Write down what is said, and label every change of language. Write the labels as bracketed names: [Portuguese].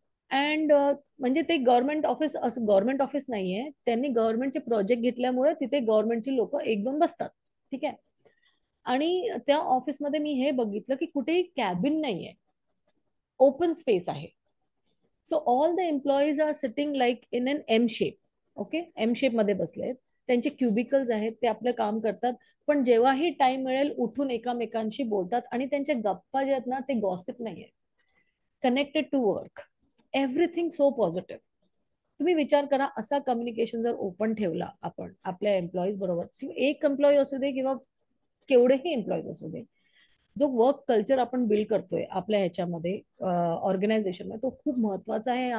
[Marathi] And म्हणजे ते government office असं गव्हर्नमेंट ऑफिस नाहीये, त्यांनी गव्हर्नमेंटचे प्रोजेक्ट घेतल्यामुळे तिथे गव्हर्नमेंटची लोक एक दोन बसतात. ठीक आहे. आणि त्या ऑफिसमध्ये मी हे बघितलं की कुठेही कॅबिन नाहीये, ओपन स्पेस आहे. [English] So all the employees are sitting like in an M shape. [Marathi] Okay, M shape मध्ये बसलेत. त्यांचे क्युबिकल्स आहेत, ते आपलं काम करतात. पण जेव्हाही टाइम मिळेल उठून एकामेकांशी बोलतात, आणि त्यांच्या गप्पा जे आहेत ना, ते गॉसिप नाहीये, [English] Connected to work. Everything so positive. [Marathi] तुम्ही विचार करा, असा कम्युनिकेशन जर ओपन ठेवला आपण आपल्या एम्प्लॉईज बरोबर, एक एम्प्लॉई असू दे किंवा केवढेही एम्प्लॉईज असू दे, जो वर्क कल्चर आपण बिल्ड करतोय आपल्या ह्याच्यामध्ये ऑर्गनायझेशनला, तो खूप महत्वाचा आहे.